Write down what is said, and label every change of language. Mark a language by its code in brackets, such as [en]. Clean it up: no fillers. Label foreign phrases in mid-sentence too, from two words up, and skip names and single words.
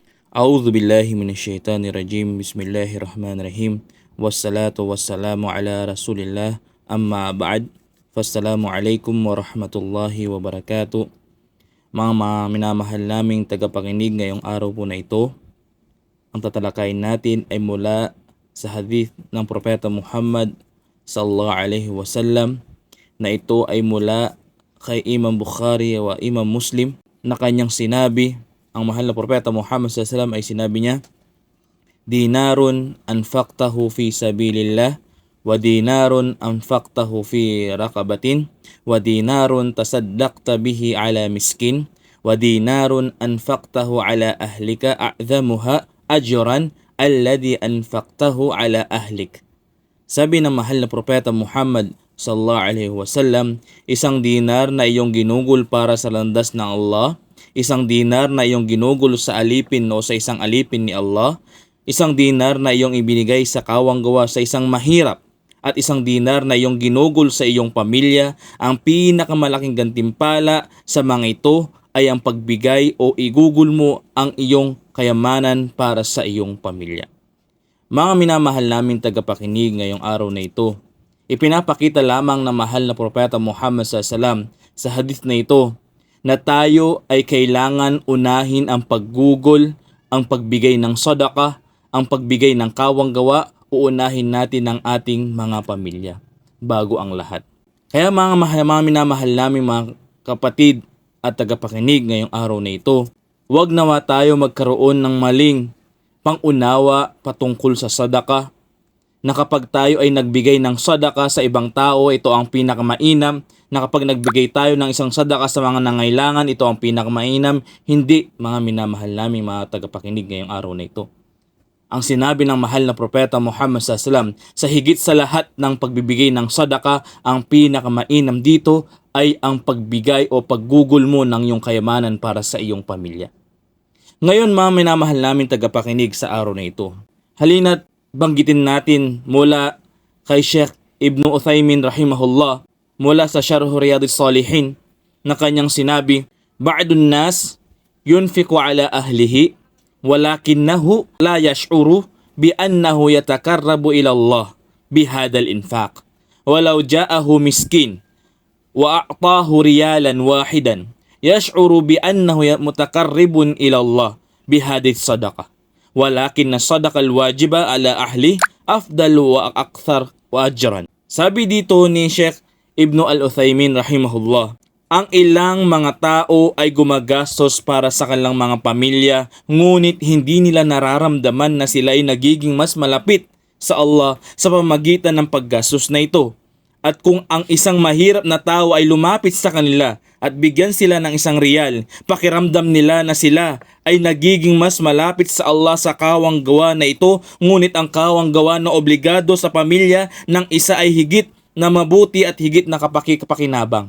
[ar] أعوذ بالله من الشيطان الرجيم. بسم الله الرحمن الرحيم. والصلاة والسلام على رسول الله. أما بعد. فالسلام عليكم ورحمة الله وبركاته. [tl] Mga minamahal naming tagapakinig, ngayong araw po na ito, ang tatalakayin natin ay mula sa hadith ng Propeta Muhammad [ar] صلى الله عليه وسلم, [tl] na ito ay mula kay Imam Bukhari wa Imam Muslim, na kanyang sinabi. Ang mahal na Propeta Muhammad [ar] صلى الله عليه وسلم [tl] ay sinabi niya, [ar] دينار أنفقته في سبيل الله ودينار أنفقته في رقبة ودينار تصدقت به على مسكين ودينار أنفقته على أهلك أعظمها أجرا الذي أنفقته على أهلك. [tl] Sabi ng mahal na Propeta Muhammad [ar] صلى الله عليه وسلم, [tl] isang dinar na iyong ginugol para sa landas ng Allah, isang dinar na iyong ginugol sa alipin o sa isang alipin ni Allah, isang dinar na iyong ibinigay sa kawanggawa sa isang mahirap, at isang dinar na iyong ginugol sa iyong pamilya, ang pinakamalaking gantimpala sa mga ito ay ang pagbigay o igugol mo ang iyong kayamanan para sa iyong pamilya. Mga minamahal naming tagapakinig, ngayong araw na ito, ipinapakita lamang ng mahal na Propeta Muhammad [ar] صلى الله عليه وسلم [tl] sa hadith na ito na tayo ay kailangan unahin ang paggugol, ang pagbigay ng sadaqah, ang pagbigay ng kawanggawa, uunahin natin ang ating mga pamilya bago ang lahat. Kaya mga minamahal namin mga kapatid at tagapakinig, ngayong araw na ito, huwag nawa tayo magkaroon ng maling pangunawa patungkol sa sadaqah, na kapag tayo ay nagbigay ng sadaqah sa ibang tao, ito ang pinakamainam, na kapag nagbigay tayo ng isang sadaqah sa mga nangailangan, ito ang pinakamainam. Hindi, mga minamahal namin mga tagapakinig, ngayong araw na ito. Ang sinabi ng mahal na Propeta Muhammad [ar] صلى الله عليه وسلم, [tl] sa higit sa lahat ng pagbibigay ng sadaqah, ang pinakamainam dito ay ang pagbigay o paggugol mo ng iyong kayamanan para sa iyong pamilya. Ngayon mga minamahal namin tagapakinig, sa araw na ito, halina't banggitin natin mula kay Sheikh Ibn Uthaymin rahimahullah, mula sa Sharh Riyadhus Salihin, na kanyang sinabi, [ar] بعض الناس ينفق على أهله ولكنه لا يشعر بأنه يتقرب إلى الله بهذا الإنفاق ولو جاءه مسكين وأعطاه ريالا واحدا يشعر بأنه متقرب إلى الله بهذه الصدقة ولكن الصدقة الواجبة على أهله أفضل وأكثر وأجرا. [tl] Sabi dito ni Sheikh Ibn al-Uthaymin rahimahullah, ang ilang mga tao ay gumagastos para sa kanilang mga pamilya, ngunit hindi nila nararamdaman na sila ay nagiging mas malapit sa Allah sa pamamagitan ng paggastos na ito. At kung ang isang mahirap na tao ay lumapit sa kanila at bigyan sila ng isang riyal, pakiramdam nila na sila ay nagiging mas malapit sa Allah sa kawanggawa na ito, ngunit ang kawanggawa na obligado sa pamilya ng isa ay higit na mabuti at higit na kapakinabang.